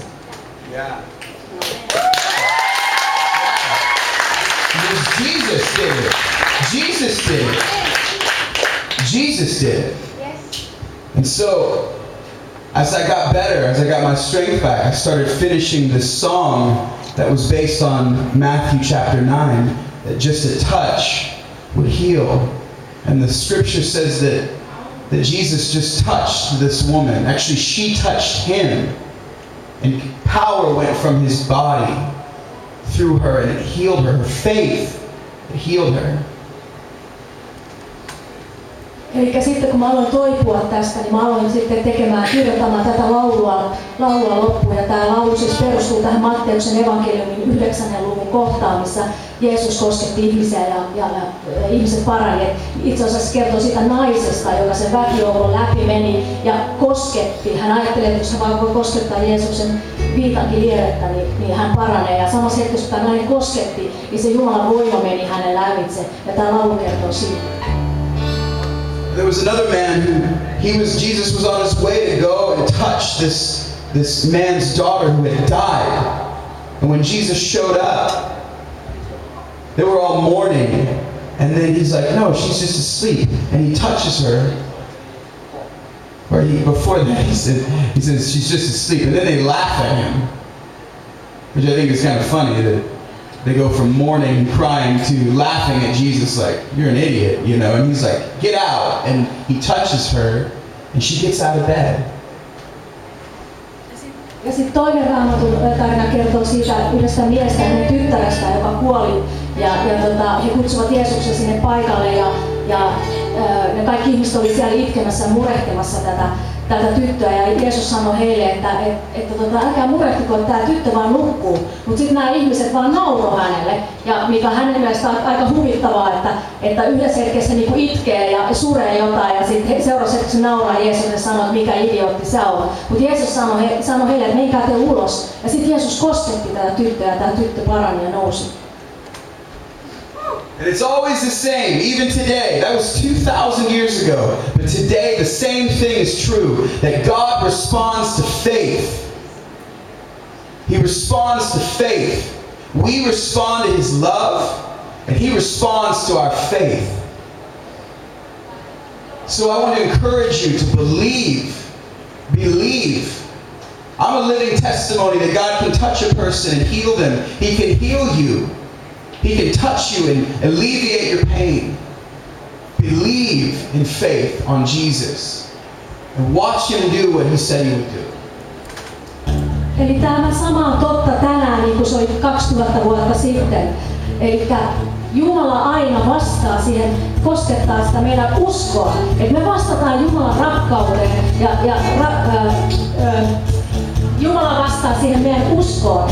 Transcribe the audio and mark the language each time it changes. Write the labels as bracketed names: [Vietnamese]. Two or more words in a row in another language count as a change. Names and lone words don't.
[English] Yeah. Jesus did it. Jesus did it. Jesus did it. And so, as I got better, as I got my strength back, I started finishing this song that was based on Matthew chapter 9, that just a touch would heal. And the scripture says that Jesus just touched this woman. Actually, she touched him. And power went from his body through her, and it healed her. Her faith, it healed her. [Finnish] Eli sitten kun mä aloin toipua tästä, niin mä aloin sitten kirjoittamaan tätä laulua loppuun. Ja tämä laulu siis perustuu tähän Matteuksen evankeliumin 9. luvun kohtaan, missä Jeesus kosketti ihmisiä ja ihmiset parani. Itse asiassa kertoo siitä naisesta, joka sen väkijoukon läpi meni ja kosketti. Hän ajatteli, että jos hän vaan voi koskettaa Jeesuksen viitankin lievettä, niin hän paranee. Ja samassa hetkessä, kun tämä nainen kosketti, niin se Jumalan voima meni hänen lävitse. Ja tämä laulu kertoo siitä. [English] There was another man who Jesus was on his way to go and touch this man's daughter who had died. And when Jesus showed up, they were all mourning. And then he's like, no, she's just asleep. And he touches her. Or before that he says she's just asleep. And then they laugh at him. Which I think is kind of funny that they go from mourning and crying to laughing at Jesus like, you're an idiot, you know. And he's like, get out. And he touches her and she gets out of bed. [Finnish] Ja sitten toinen Raamatun tarina kertoo siitä yhdestä miestä ja hänen tyttärestä, joka kuoli. Ja he kutsuvat Jeesuksen sinne paikalle ja ne kaikki ihmiset oli siellä itkemässä ja murehtimassa tätä tyttöä. Ja Jeesus sanoi heille, että älkää murehtiko, että tämä tyttö vaan nukkuu. Mutta sitten nämä ihmiset vaan nauroi hänelle. Ja mikä hänen mielestä on aika huvittavaa, että yhdessä hetkessä niinku itkee ja suree jotain ja sitten seuraavassa hetkessä nauraa Jeesus ja sanoo, että mikä idiootti sä oot. Mutta Jeesus sanoi heille, että menkää te ulos. Ja sitten Jeesus kosketti tätä tyttöä ja tämä tyttö parani ja nousi. [English] And it's always the same, even today. That was 2,000 years ago. But today, the same thing is true, that God responds to faith. He responds to faith. We respond to his love, and he responds to our faith. So I want to encourage you to believe. Believe. I'm a living testimony that God can touch a person and heal them. He can heal you. He can touch you and alleviate your pain. Believe in faith on Jesus and watch him do what he said he would do. [Finnish] Eli tämä sama on totta tänään, niin kuin se oli 2000 vuotta sitten. Eli Jumala aina vastaa siihen, koskettaa sitä meidän uskoa. Että me vastataan Jumalan rakkauteen ja Jumala vastaa siihen meidän uskoon.